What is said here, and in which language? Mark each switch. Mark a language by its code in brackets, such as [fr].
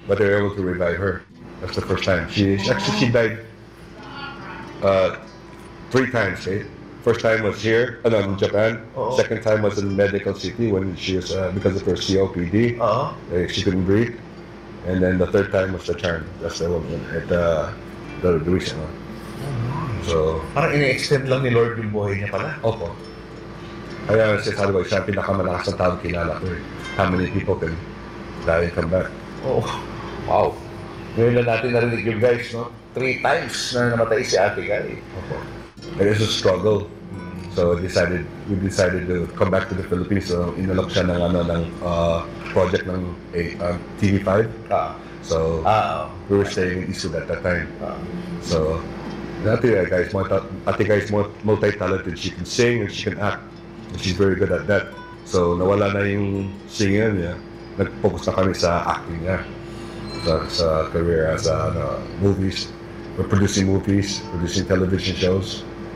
[en] But they were able to revive her. That's the first time. She died 3 times, First time was here, in Japan. Second time was in Medical City when she was, because of her COPD, she couldn't breathe. And then the third time was the turn. That's the one at the recent one. So, [tl] parang ini-extend lang ni Lord yung buhay niya pala. Opo. Kaya sinasabi ko, siya ang pinakamalakas na tao kilala ko eh. [en] How many people can die and come back? [tl] Oh, wow. Ngayon na natin narinig yung guys, no? 3 times na namatay si Ate Guy. [en] It is a struggle. So we decided to come back to the Philippines. [tl] So inalok siya ng project ng TV5. [en] So we were staying in Isug at that time. So Ate Guy is multi-talented. She can sing and she can act. And she's very good at that. [tl] So nawala na yung singing niya. Nag-focus na kami sa acting niya. [en] Sa career as movies. We're producing movies, producing television shows.